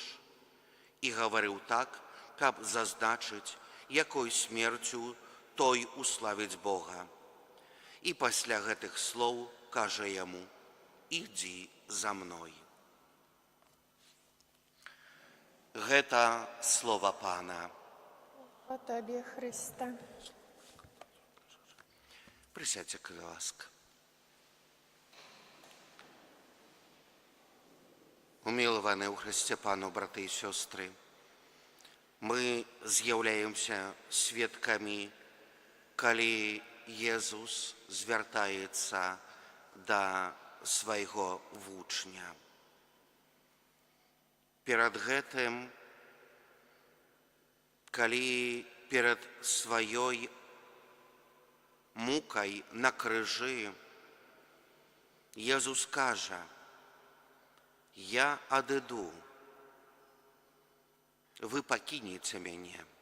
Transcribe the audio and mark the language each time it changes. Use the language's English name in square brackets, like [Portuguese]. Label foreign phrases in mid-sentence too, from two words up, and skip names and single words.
[Belarusian] І гаварыў так, каб зазначыць, якой смерцю той уславіць Бога. І пасля гэтых слоў кажа яму: «Ідзі за мной». Гэта слова Пана. [Russian] О Тебе, Христа. [Ukrainian] Присядьте, [Belarusian] калі ласка. [Ukrainian] Уміловані у Христі Пану, брати і сестри, ми з'являємося свідками, коли Єсус звертається до свого вучня. [Belarusian] Перед гэтым, калі перед сваёй мукай на крыжы, Єсус кажа: «Я адыду, вы пакінеце мяне».